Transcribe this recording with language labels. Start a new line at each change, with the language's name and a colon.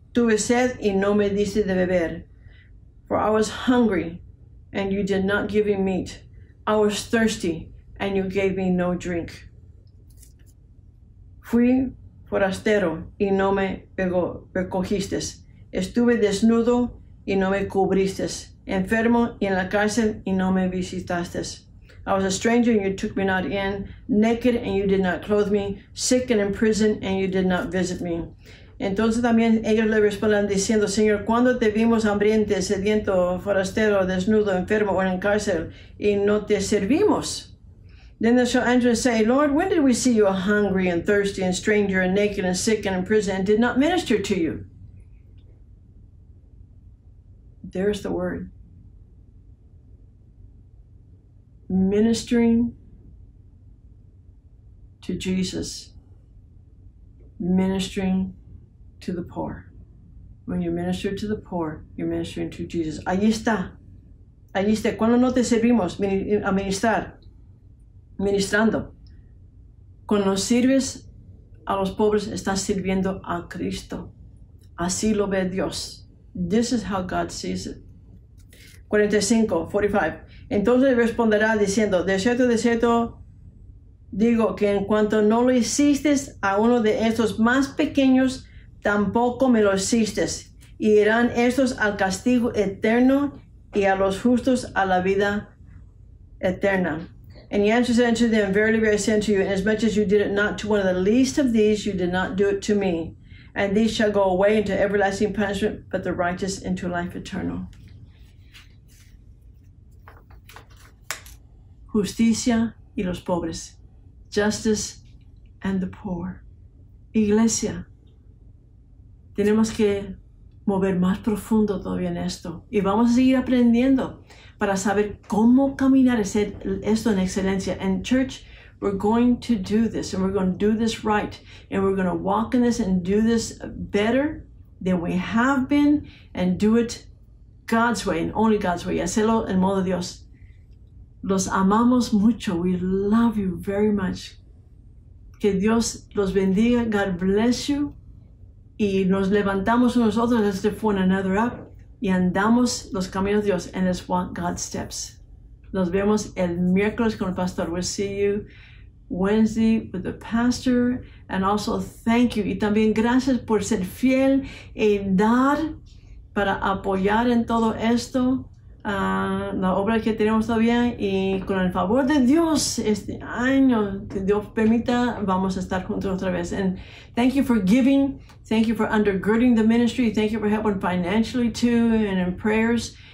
Spanish: Tuve sed y no me diste de beber.
English: For I was hungry, and you did not give me meat. I was thirsty, and you gave me no drink.
Spanish: Fui forastero y no me recogiste. Estuve desnudo y no me cubriste. Enfermo y en la cárcel y no me visitaste.
English: I was a stranger and you took me not in. Naked and you did not clothe me. Sick and in prison and you did not visit me.
Spanish: Entonces también ellos le responden diciendo, Señor, ¿cuándo te vimos hambriento, sediento, forastero, desnudo, enfermo o en cárcel y no te servimos?
English: Then they shall answer and say, Lord, when did we see you hungry and thirsty and stranger and naked and sick and in prison and did not minister to you? There's the word. Ministering to Jesus. Ministering to the poor. When you minister to the poor, you're ministering to Jesus.
Spanish: Allí está. Allí está. Cuando no te servimos a ministrar, ministrando. Cuando sirves a los pobres, estás sirviendo a Cristo. Así lo ve Dios.
English: This is how God sees it. 45.
Spanish: Entonces responderá diciendo, de cierto, digo que en cuanto no lo hiciste a uno de estos más pequeños, tampoco me lo hiciste. Y irán estos al castigo eterno y a los justos a la vida eterna.
English: And he answers unto them, verily, verily, I say unto you, inasmuch as you did it not to one of the least of these, you did not do it to me. And these shall go away into everlasting punishment, but the righteous into life eternal.
Spanish: Justicia y los pobres.
English: Justice and the poor.
Spanish: Iglesia, tenemos que mover más profundo todavía en esto. Y vamos a seguir aprendiendo para saber cómo caminar y hacer esto en excelencia.
English: And church, we're going to do this, and we're going to do this right. And we're going to walk in this and do this better than we have been, and do it God's way, and only God's way.
Spanish: Y hacerlo en modo de Dios. Los amamos mucho.
English: We love you very much.
Spanish: Que Dios los bendiga.
English: God bless you.
Spanish: Y nos levantamos nosotros,
English: let's lift one another up.
Spanish: Y andamos los caminos de Dios.
English: And let's walk God's steps.
Spanish: Nos vemos el miércoles con el pastor.
English: We'll see you Wednesday with the pastor. And also thank you.
Spanish: Y también gracias por ser fiel y dar para apoyar en todo esto. La obra que tenemos todavía, y con el favor de Dios este año, que Dios permita, vamos a estar juntos otra vez.
English: And thank you for giving, thank you for undergirding the ministry, thank you for helping financially too, and in prayers.